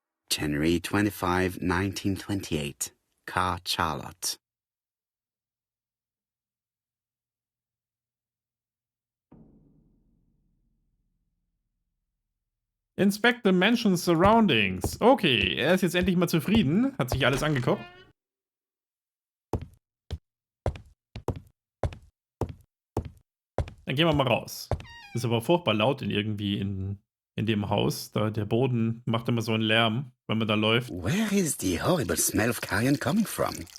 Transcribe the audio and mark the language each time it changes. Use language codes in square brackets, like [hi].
[en] January 25, 1928. Car Charlotte. Inspect the mansion's surroundings. [de] Okay, er ist jetzt endlich mal zufrieden. Hat sich alles angeguckt. Dann gehen wir mal raus. Ist aber furchtbar laut in dem Haus. Da der Boden macht immer so einen Lärm, wenn man da läuft. [en] Where is the horrible smell of carrion coming from?